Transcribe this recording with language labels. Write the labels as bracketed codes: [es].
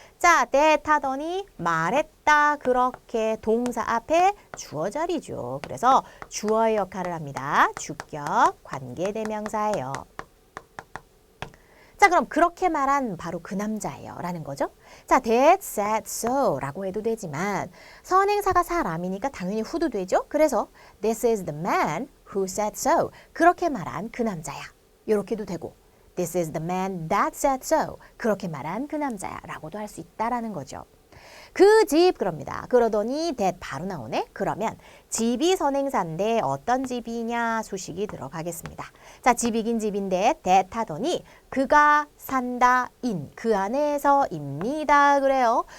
[ko] 자, that 하더니 말했다 그렇게 동사 앞에 주어 자리죠. 그래서 주어의 역할을 합니다. 주격 관계대명사예요. 자, 그럼 그렇게 말한 바로 그 남자예요 라는 거죠. 자, [en] that said so [ko] 라고 해도 되지만 선행사가 사람이니까 당연히 who도 되죠. 그래서 [en] this is the man who said so. [ko] 그렇게 말한 그 남자야. 이렇게도 되고 [en] this is the man that said so. [ko] 그렇게 말한 그 남자야 라고도 할 수 있다라는 거죠. 그 집 그럽니다. 그러더니 that 바로 나오네. 그러면 집이 선행사인데 어떤 집이냐 수식이 들어가겠습니다. 자, 집이긴 집인데 that 하더니 그가 산다 인 그 안에서입니다. 그래요.